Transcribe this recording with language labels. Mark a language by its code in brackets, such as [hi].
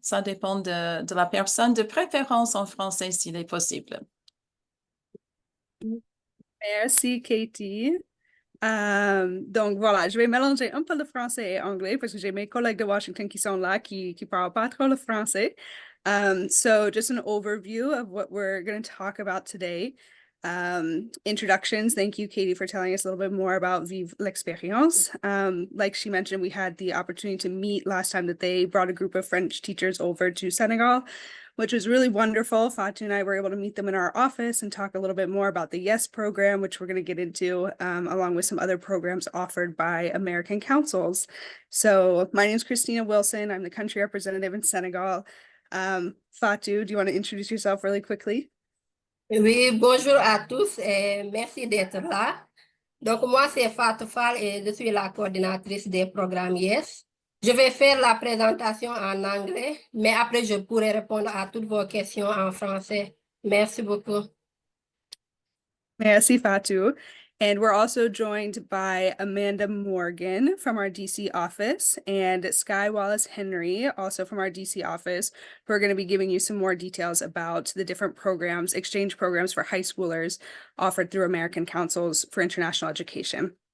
[fr] Ça dépend de la personne, de préférence en français s'il est possible. Merci, Katie. Donc voilà, je vais mélanger un peu le français et anglais parce que j'ai mes collègues de Washington qui sont là, qui parlent pas trop le français. [en] So just an overview of what we're going to talk about today. Introductions. Thank you, Katie, for telling us a little bit more about Vive l'Expérience. Like she mentioned, we had the opportunity to meet last time that they brought a group of French teachers over to Senegal, which was really wonderful. Fatou and I were able to meet them in our office and talk a little bit more about the YES program, which we're going to get into, along with some other programs offered by American councils. So my name is Christina Wilson. I'm the country representative in Senegal. Fatou, do you want to introduce yourself really quickly? [fr] Oui, bonjour à tous et merci d'être là. Donc, moi, c'est Fatou Fall et je suis la coordinatrice des programmes YES. Je vais faire la présentation en anglais, mais après, je pourrai répondre à toutes vos questions en français. Merci beaucoup. Merci, Fatou. [en] And we're also joined by Amanda Morgan from our DC office and Sky Wallace Henry, also from our DC office, who are going to be giving you some more details about the different programs, exchange programs for high schoolers offered through American Councils for International Education.